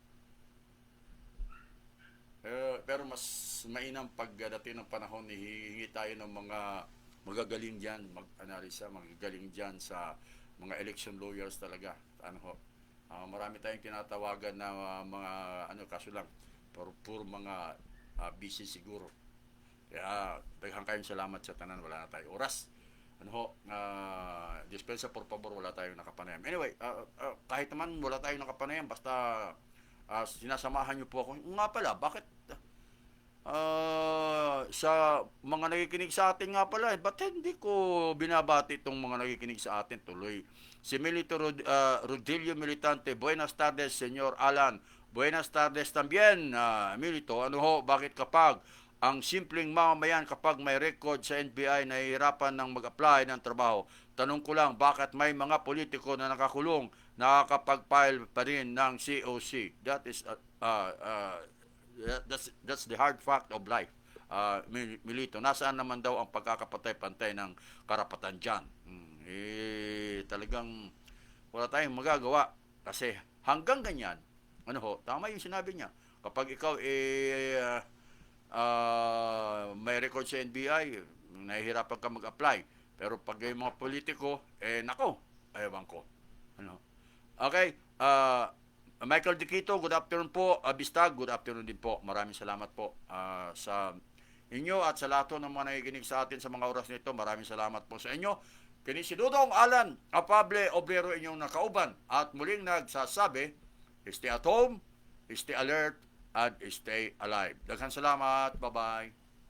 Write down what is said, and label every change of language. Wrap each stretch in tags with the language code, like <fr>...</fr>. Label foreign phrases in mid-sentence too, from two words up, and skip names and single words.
<tl>Pero mas mainam pagdating ng panahon, hihingi tayo ng mga magagaling dyan, magagaling dyan sa mga</tl> <en>election lawyers</en> <tl>talaga. Marami tayong tinatawagan na mga kaso lang, pero puro mga busy siguro.</tl> <ceb>Kaya daghang kayong salamat sa tanan,</ceb> <tl>wala na tayo oras.</tl> <es>Dispensa por favor,</es> <tl>wala tayong nakapanayam. Anyway, kahit naman wala tayong nakapanayam, basta sinasamahan niyo po ako. Nga pala, bakit sa mga nakikinig sa atin nga pala, ba't hindi ko binabati itong mga nakikinig sa atin tuloy? Si Milito Rodilio Militante,</tl> <es>buenas tardes,</es> <tl>Senyor Alan.</tl> <es>Buenas tardes también, Milito.</es> <tl>Bakit kapag ang simpleng mamamayan kapag may record sa NBI nahihirapan ng mag-apply ng trabaho? Tanong ko lang, bakit may mga politiko na nakakulong nakakapag-file pa rin ng COC?</tl> <en>That's the hard fact of life.</en> <tl>Milito, nasaan naman daw ang pagkakapatay-pantay ng karapatan dyan? Talagang wala tayong magagawa. Kasi hanggang ganyan, tama yung sinabi niya. Kapag ikaw may record sa NBI, nahihirapan ka mag-apply. Pero pag yung mga politiko, nako, ewan ko.</tl> <en>Okay, Michael Diquito, good afternoon po.</en> <tl>Bistag,</tl> <en>good afternoon</en> <tl>din po. Maraming salamat po sa inyo at sa lahat ng mga nakikinig sa atin sa mga oras nito. Maraming salamat po sa inyo.</tl> <ceb>Kini si</ceb> <tl>Dudong Alan Apable Obrero,</tl> <ceb>inyong nakauban.</ceb> <tl>At muling nagsasabi,</tl> <en>stay at home, stay alert, and stay alive.</en> <ceb>Daghang salamat. Bye-bye.</ceb>